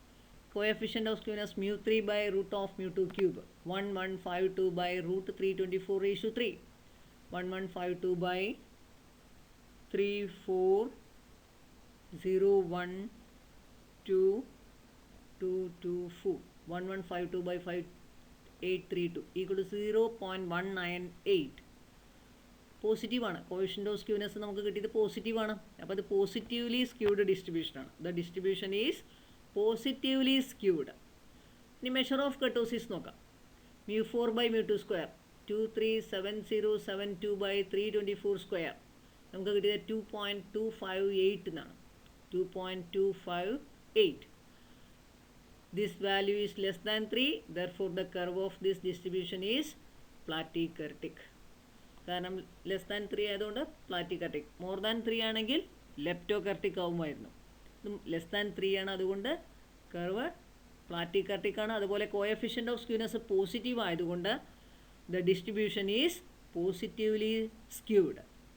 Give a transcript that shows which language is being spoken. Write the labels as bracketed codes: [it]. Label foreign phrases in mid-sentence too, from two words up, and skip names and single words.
[en] mu3 by root of mu2 cube 1152 by root 324 raised to 3 1152 by 340122224 1152 by 5832 equal to 0.198 പോസിറ്റീവാണ്. coefficient of skewness [ml] നമുക്ക് കിട്ടിയത് പോസിറ്റീവാണ്. അപ്പോൾ അത് [en] positively skewed distribution. The distribution is positively skewed. [ml] ഇനി [en] measure of kurtosis [ml] നോക്കാം. [en] mu4 by mu2 square 237072 by 324 square [ml] നമുക്ക് കിട്ടിയത് 2.258 എന്നാണ്. 2.258. [en] This value is less than 3. Therefore, the curve of this distribution is platykartic. [ml] കാരണം [en] less than [ml] 3 ആയതുകൊണ്ട് പ്ലാറ്റിക്കർട്ടിക്. [en] more than [ml] 3 ആണെങ്കിൽ ലെപ്റ്റോകർട്ടിക് ആവുമായിരുന്നു. ഇതും [en] less than [ml] 3 ആണ്, അതുകൊണ്ട് കർവ് പ്ലാറ്റിക്കർട്ടിക് ആണ്. അതുപോലെ [en] coefficient of skewness [ml] പോസിറ്റീവ് ആയതുകൊണ്ട് [en] The distribution is positively skewed.